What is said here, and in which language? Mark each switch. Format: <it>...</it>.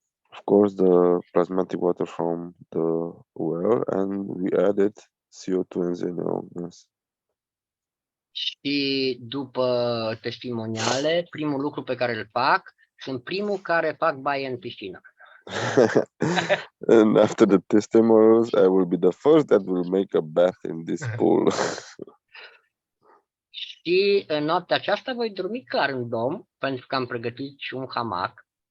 <en>Of course, the plasmatic water from the well, and we added CO2 and xenol gas.</en> <ro>Și după testimoniale, primul lucru pe care îl fac, sunt primul care fac baie în piscină.</ro> <en>And after the testimonials, I will be the first that will make a bath in this pool.</en> <ro>Și în noaptea aceasta voi dormi clar în dom, pentru că am pregătit și un hamac.</ro>